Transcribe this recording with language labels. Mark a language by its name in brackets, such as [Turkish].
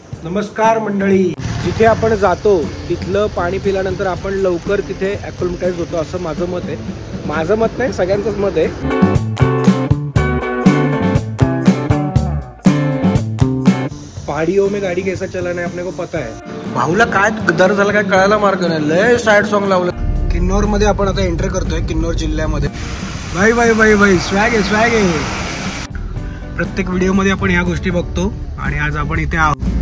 [Marathi] नमस्कार मंडळी, जिथे आपण जातो तिथलं पाणी पिल्यानंतर आपण लवकर तिथे ॲक्लिमटाइज होतो असं माझं मत आहे. माझं मत नाही, सगळ्यांचंच मत आहे. [Hindi] पहाड़ियों में गाड़ी कैसा चलाना है अपने को पता है. [Marathi] भाऊला काय दर झाला काय कळायला मार्ग नाही. लय सॅड सॉन्ग लावलं. किन्नौर मध्ये आपण आता एंटर करतोय, किन्नौर जिल्ह्यामध्ये. भाई भाई भाई भाई स्वॅग आहे, स्वॅग आहे. प्रत्येक व्हिडिओ मध्ये आपण ह्या गोष्टी बघतो आणि आज आपण इथे आहोत.